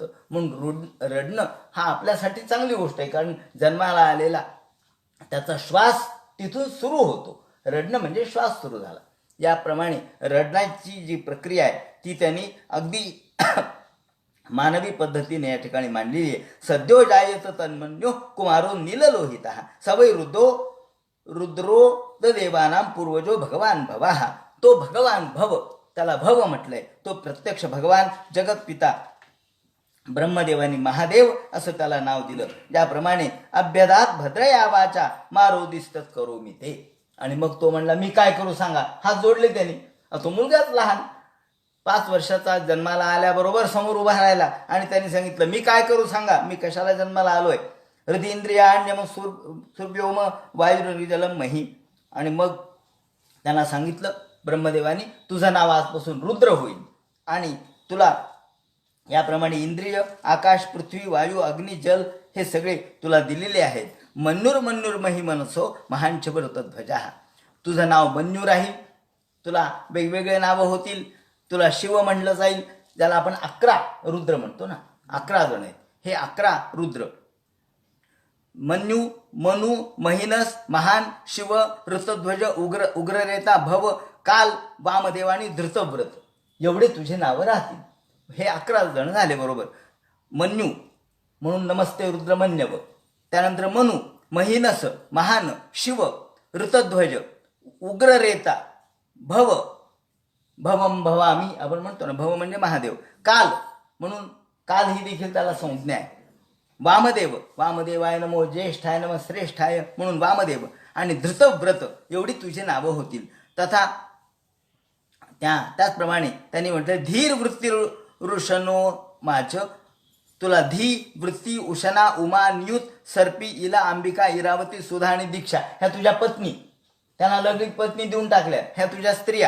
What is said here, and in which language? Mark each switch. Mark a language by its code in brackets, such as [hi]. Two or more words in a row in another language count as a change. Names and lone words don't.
[mr] म्हणून रडणं हा आपल्यासाठी चांगली गोष्ट आहे, कारण जन्माला आलेला त्याचा श्वास तिथून सुरू होतो. रडणं म्हणजे श्वास सुरू झाला. याप्रमाणे रडण्याची जी प्रक्रिया आहे ती त्यांनी अगदी मानवी पद्धतीने या ठिकाणी मांडलेली आहे. [sa] सद्यो जायत तन्मन्यो कुमारो नीललोहित. सवय रुद्रो देवानाम पूर्वजो भगवान भवा. [mr] तो भगवान भव, त्याला भव म्हटलंय. तो प्रत्यक्ष भगवान जगतपिता ब्रह्मदेवानी महादेव असं त्याला नाव दिलं. [sa] ज्याप्रमाणे अभ्यदात भद्रया वाचा मारोदिस्त करो मी ते. [mr] आणि मग तो म्हणला मी काय करू सांगा. हात जोडले त्यांनी. तो मुलगाच लहान 5 वर्षाचा जन्माला आल्याबरोबर समोर उभा राहिला आणि त्यांनी सांगितलं मी काय करू सांगा, मी कशाला जन्माला आलोय. [sa] हृदींद्रियाण्यम सूर्योम वायुर्जलम मही. [mr] आणि मग त्यांना सांगितलं ब्रह्मदेवानी, तुझं नाव आजपासून रुद्र होईल आणि तुला याप्रमाणे इंद्रिय आकाश पृथ्वी वायू अग्नी जल हे सगळे तुला दिलेले आहेत. [sa] मन्नुर मन्नुर मही मनसो महांच ध्वजा. [mr] तुझं नाव मन्यू राहील, तुला वेगवेगळे नावं होतील, तुला शिव म्हणलं जाईल, ज्याला आपण 11 रुद्र म्हणतो ना, 11 जण आहेत, हे 11 रुद्र. मन्यू मनु महिनस महान शिव ऋतध्वज उग्ररेता भव काल वामदेव आणि धृतव्रत, एवढे तुझे नावं राहतील. हे 11 जण झाले बरोबर. मन्यू म्हणून [sa] नमस्ते रुद्रमन्यव. [mr] त्यानंतर मनु महिनस महान शिव ऋतध्वज उग्ररेता भव भवम भवामी आपण म्हणतो ना, भव म्हणजे महादेव. काल म्हणून काल ही देखील त्याला संज्ञा आहे. वामदेव [sa] वामदेवाय नमो ज्येष्ठाय नमः श्रेष्ठाय [mr] म्हणून वामदेव आणि धृतव्रत एवढी तुझी नावं होतील. तथा त्याचप्रमाणे त्यांनी म्हटलं [sa] धीर वृत्ती ऋषनो माच. [mr] तुला धी वृत्ती उशना उमा नियुत सर्पी इला अंबिका इरावती सुधा आणि दीक्षा ह्या तुझ्या पत्नी, त्यांना लौकिक पत्नी देऊन टाकल्या, ह्या तुझ्या स्त्रिया.